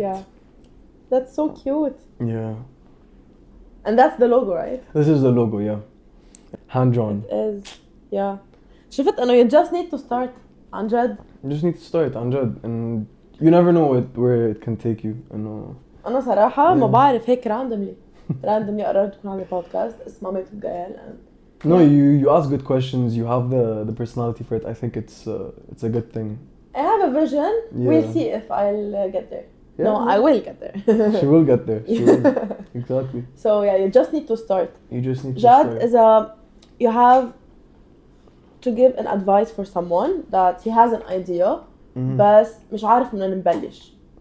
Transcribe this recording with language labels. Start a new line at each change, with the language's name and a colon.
English: Yeah, that's so cute. Yeah. And that's the logo, right? This is the logo, yeah. Hand drawn. It is, yeah.
Arabic: شفت إنه
English: you just need to start
Arabic: عن جد.
English: You just need to start
Arabic: عن جد,
English: and you never know where it can take you.
Arabic: أنا صراحة ما بعرف هيك
English: randomly
Arabic: قررت يكون عندي podcast اسمه Albeit Collective.
English: No, you ask good questions. You have the personality for it. I think it's a good thing. I have a vision. Yeah. We'll see if I'll get there. Yeah. No, I will get there. She will get there. She will. Exactly. So yeah, you just need to start. You just need to start. Jad you have to give an advice for someone that he has an idea
Arabic: بس مش عارف من نبلش.